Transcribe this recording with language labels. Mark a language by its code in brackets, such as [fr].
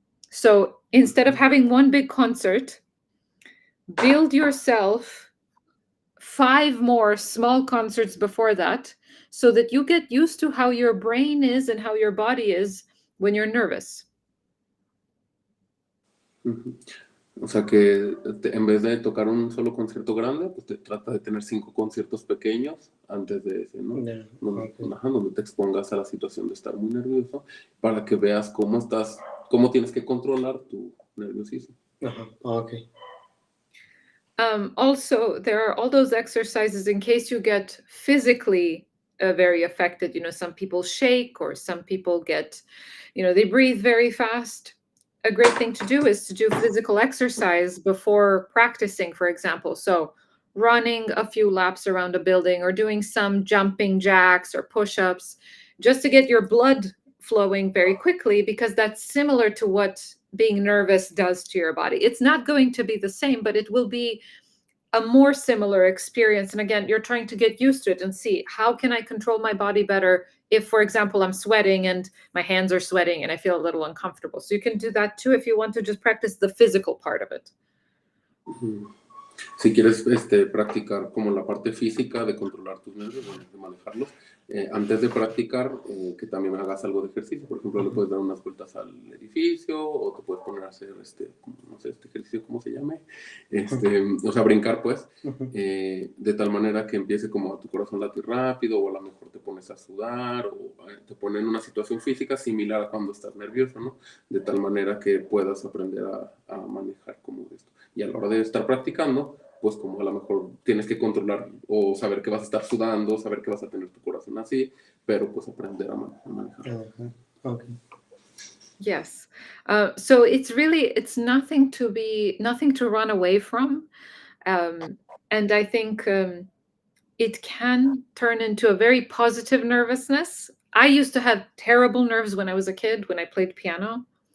[en] So instead of having one big concert, build yourself 5 more small concerts before that, so that you get used to how your brain is and how your body is when you're nervous. [es] O sea que en vez de tocar un solo concierto grande, pues te trata de tener 5 conciertos pequeños antes de ese, ¿no? Donde te expongas a la situación de estar muy nervioso, para que veas cómo tienes que controlar tu nerviosismo. [en] Okay. Also, there are all those exercises in case you get physically very affected. You know, some people shake, or some people get, they breathe very fast. A great thing to do is to do physical exercise before practicing, for example. So running a few laps around a building, or doing some jumping jacks or push-ups, just to get your blood flowing very quickly, because that's similar to what being nervous does to your body. It's not going to be the same, but it will be a more similar experience. And again, you're trying to get used to it and see, how can I control my body better if, for example, I'm sweating and my hands are sweating and I feel a little uncomfortable. So you can do that too if you want to just practice the physical part of it. [es] Si quieres practicar como la parte física de controlar tus nervios, bueno, de manejarlos, antes de practicar, que también hagas algo de ejercicio. Por ejemplo, le puedes dar unas vueltas al edificio o te puedes poner a hacer, no sé, este ejercicio, ¿cómo se llame? O sea, brincar, pues, de tal manera que empiece como a tu corazón latir rápido, o a lo mejor te pones a sudar, o te pone en una situación física similar a cuando estás nervioso, ¿no? De tal manera que puedas aprender a manejar como esto. Y a la hora de estar practicando, pues como a lo mejor tienes que controlar o saber que vas a estar sudando, saber que vas a tener tu corazón así, pero pues aprender a manejar. [en] Okay. Yes. So it's nothing to run away from. And I think it can turn into a very positive nervousness. I used to have terrible nerves when I was a kid, when I played piano.